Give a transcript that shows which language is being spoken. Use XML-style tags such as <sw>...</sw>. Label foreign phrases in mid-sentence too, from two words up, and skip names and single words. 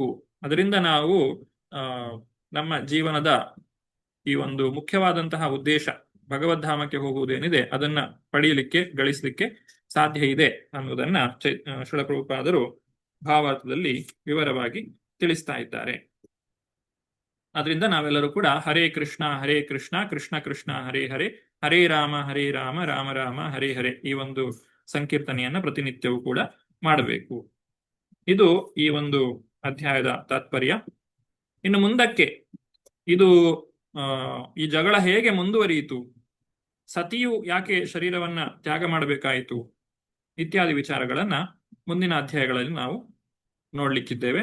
<kn>ಅದರಿಂದ ನಾವು ನಮ್ಮ ಜೀವನದ ಈ ಒಂದು ಮುಖ್ಯವಾದಂತಹ ಉದ್ದೇಶ ಭಗವದ್ಧಾಮಕ್ಕೆ ಹೋಗುವುದೇನಿದೆ ಅದನ್ನ ಪಡೆಯಲಿಕ್ಕೆ ಗಳಿಸಲಿಕ್ಕೆ ಸಾಧ್ಯ ಇದೆ ಅನ್ನುವುದನ್ನ ಶ್ರೀಲ ಪ್ರಭುಪಾದರು ಭಾವಾರ್ಥದಲ್ಲಿ ವಿವರವಾಗಿ ತಿಳಿಸ್ತಾ ಇದ್ದಾರೆ. ಅದರಿಂದ ನಾವೆಲ್ಲರೂ ಕೂಡ</kn> <sa>ಹರೇ ಕೃಷ್ಣ ಕೃಷ್ಣ ಕೃಷ್ಣ ಹರೇ ಹರೇ, ಹರೇ ರಾಮ ರಾಮ ರಾಮ ಹರೇ ಹರೇ</sa> <kn>ಈ ಒಂದು ಸಂಕೀರ್ತನೆಯನ್ನ ಪ್ರತಿನಿತ್ಯವೂ ಕೂಡ ಮಾಡಬೇಕು. ಇದು ಈ ಒಂದು ಅಧ್ಯಾಯದ ತಾತ್ಪರ್ಯ. ಇನ್ನು ಮುಂದಕ್ಕೆ ಇದು ಈ ಜಗಳ ಹೇಗೆ ಮುಂದುವರಿಯಿತು, ಸತಿಯು ಯಾಕೆ ಶರೀರವನ್ನ ತ್ಯಾಗ ಮಾಡಬೇಕಾಯಿತು ಇತ್ಯಾದಿ ವಿಚಾರಗಳನ್ನ ಮುಂದಿನ ಅಧ್ಯಾಯಗಳಲ್ಲಿ ನಾವು ನೋಡ್ಲಿಕ್ಕಿದ್ದೇವೆ.</kn>